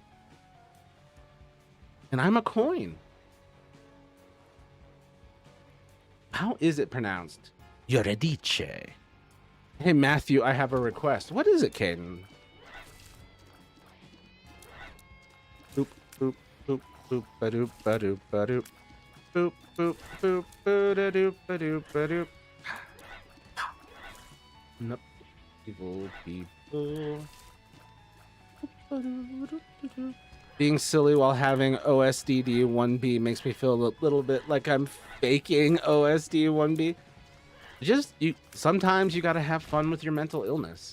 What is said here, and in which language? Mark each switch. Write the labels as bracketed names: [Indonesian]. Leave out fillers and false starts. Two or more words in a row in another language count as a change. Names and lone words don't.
[English] And I'm a coin. How is it pronounced? Eurydice. Hey, Matthew, I have a request. What is it, Caden? Boop, boop, boop, boop, ba-doop, ba-doop, ba-doop. Boop, boop, boop, ba-da-doop, ba-doop, ba-doop. Nope. Evil people. Being silly while having OSDD 1B makes me feel a little bit like I'm faking OSD 1B. Sometimes you gotta have fun with your mental illness.